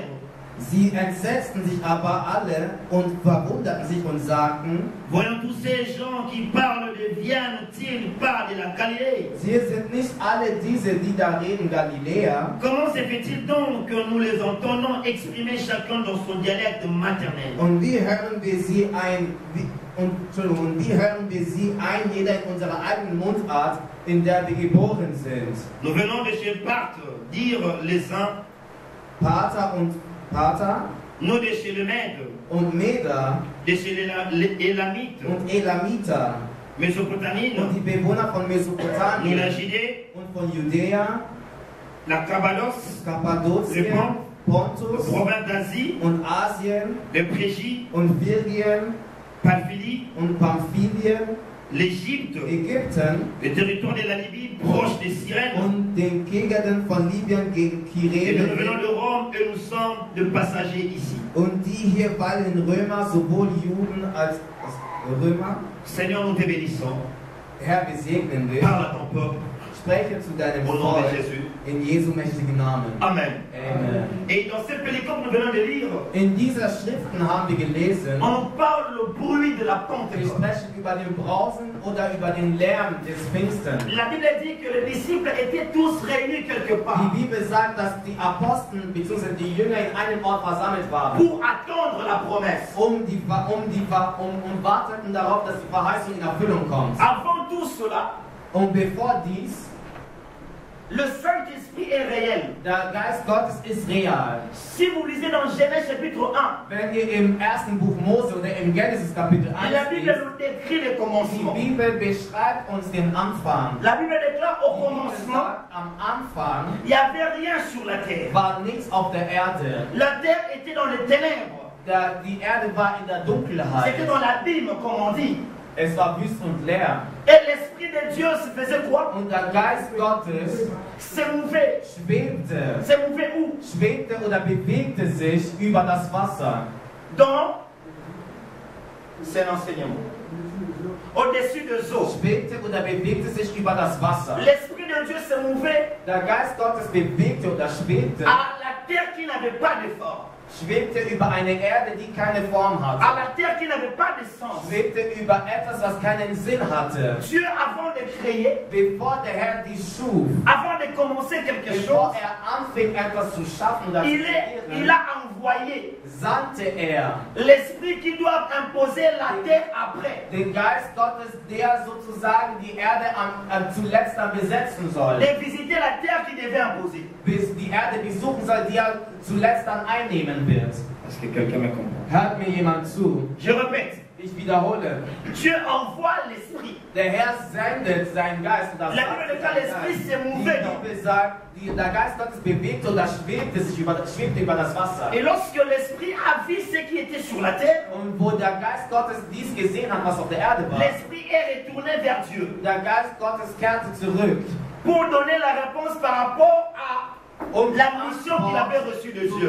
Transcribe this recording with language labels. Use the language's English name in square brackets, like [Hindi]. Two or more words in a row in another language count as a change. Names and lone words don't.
[German] Sie entsetzten sich aber alle und verwunderten sich und sagten, [French] Voyons tous ces gens qui parlent de viennent-ils pas de la Galilée? [German] sie sind nicht alle diese, die da reden, Galiläer. [French] Comment se fait-il donc que nous les entendons exprimer chacun dans son dialecte maternel? [German] Und wie hören wir sie ein, jeder in unserer eigenen Mundart, in der wir geboren sind? [French] Nous venons de chez Parthe, dire les uns, [German] Pater und Pater [French] nous de chez le Mède, [German] und Meder [French] de chez les Élamites, [German] und Elamiter [French] Mésopotamie, [German] und die Bewohner von [French] nous la [German] Mesopotamien [French] Judée, [German] und von Judäa, [French] la Cappadoce, [German] Kappadokien, [French] le Pontus province d'Asie, [German] und Asien [French] le Phrygie, [German] und Phrygien [French] Pamphylie, [German] und Pamphylien, [French] l'Égypte, [German] Ägypten [French] le territoire de la Libye proche des Cyrènes. [German] und den Gegenden von Libyen gegen [French] Et nous venons [German] Kyrene [French] de Rome et nous sommes de passagers ici. [German] und die hier weilen Römer, sowohl Juden als Römer. [French] Seigneur, nous te bénissons. [German] Herr, wir segnen dich. [French] Parle à ton peuple. [German] Spreche zu deinem [French] Au nom de [German] Volk [French] Jésus. [German] in Jesu mächtigen Namen. [French] Amen. [German] Amen. [French] Et dans cette pellicule que nous venons de lire, [German] In dieser Schriften haben wir gelesen, [French] on parle le bruit de la [German] wir [French] Pentecôte. [German] sprechen über den Brausen oder über den Lärm des Pfingsten. [French] La Bible dit que les disciples étaient tous réunis quelque part [German] Die Bibel sagt, dass die Apostel bzw. die Jünger in einem Ort versammelt waren, [French] pour attendre la promesse. [German] und warteten darauf, dass die Verheißung in Erfüllung kommt. [French] Avant tout cela, [German] Und bevor dies, [French] le Saint-Esprit est réel. [German] der Geist Gottes ist real. [French] Si vous lisez dans Genèse chapitre 1, [German] Wenn ihr im ersten Buch Mose oder im Genesis Kapitel 1 [French] la Bible [German] liest, [French] nous décrit le [German] die [French] commencement. [German] Bibel beschreibt uns den Anfang. [French] La Bible déclare au [German] Die Bibel [French] commencement, [German] sagt, am Anfang [French] il n'y avait rien sur la terre. [German] war nichts auf der Erde. [French] La terre était dans les ténèbres. [German] Die Erde war in der Dunkelheit. [French] C'était dans l'abîme, comme on dit. [German] Es war wüst und leer. [French] Et l'Esprit de Dieu se faisait quoi? [German] Und der Geist Gottes [French] Se mouvait. [German] schwebte [French] Où? [German] oder bewegte sich über das Wasser. [French] Dans, c'est un enseignement. Au-dessus des eaux. [German] Schwebte oder bewegte sich über das Wasser. [French] L'Esprit de Dieu se mouvait [German] Der Geist Gottes bewegte oder schwebte [French] à la terre qui n'avait pas d'effort. [German] schwebte über eine Erde, die keine Form hatte. [French] À la terre qui n'avait pas de sens. [German] Schwebte über etwas, was keinen Sinn hatte. [French] Dieu, avant de créer, [German] Bevor der Herr die schuf, [French] avant de commencer quelque [German] bevor [French] chose, [German] anfing, etwas zu schaffen, das [French] il a envoyé [German] sandte er [French] l'esprit qui doit imposer la terre après. [German] den Geist Gottes, der sozusagen die Erde zuletzt dann besetzen soll. [French] De visiter la terre qui devait imposer. [German] Bis die Erde besuchen soll, die er zuletzt dann einnehmen wird. [French] Est-ce que quelqu'un me comprend? [German] Hört mir jemand zu? [French] Je répète. [German] Ich wiederhole. [French] Dieu envoie l'esprit. [German] Der Herr sendet seinen Geist. Und das [French] La Bible dit que l'esprit s'est mouvé. [German] Die Bibel sagt, der Geist Gottes bewegte oder schwebte über das Wasser. [French] Et lorsque l'esprit a vu ce qui était sur la terre, [German] Und wo der Geist Gottes dies gesehen hat, was auf der Erde war, [French] l'esprit est retourné vers Dieu [German] der Geist Gottes kehrte zurück, [French] pour donner la réponse par rapport à la mission qu'il avait reçue de Dieu.